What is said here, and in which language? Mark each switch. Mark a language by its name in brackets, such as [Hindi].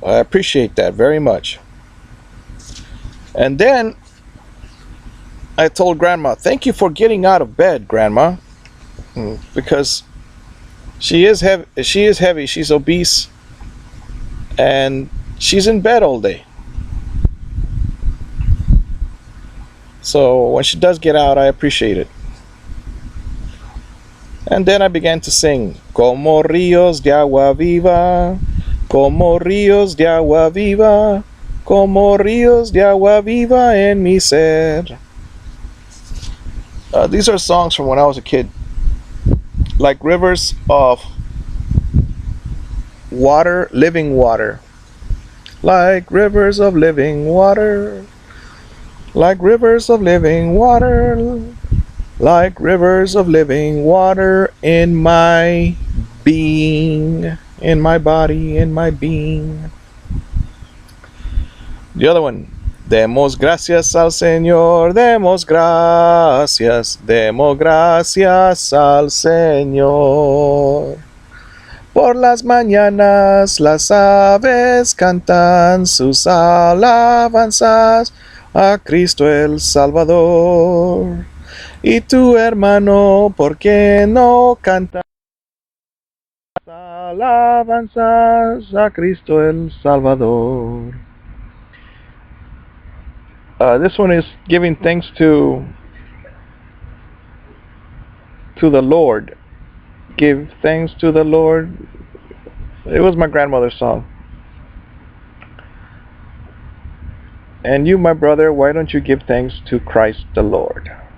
[English] I appreciate that very much." And then I told grandma, "Thank you for getting out of bed, grandma." Because she is heavy, she's obese, and she's in bed all day. So when she does get out, I appreciate it. And then I began to sing, [Spanish] "Como ríos de agua viva, como ríos de agua viva, como ríos de agua viva en mi ser." [English] These are songs from when I was a kid. Like rivers of water, living water. Like rivers of living water. Like rivers of living water. Like rivers of living water in my being, in my body, in my being. The other one. [Spanish] Demos gracias al Señor, demos gracias al Señor. Por las mañanas las aves cantan sus alabanzas a Cristo el Salvador. Y tu hermano, ¿por qué no canta alabanzas a Cristo el Salvador? [English] This one is giving thanks to the Lord. Give thanks to the Lord. It was my grandmother's song. And you, my brother, why don't you give thanks to Christ the Lord?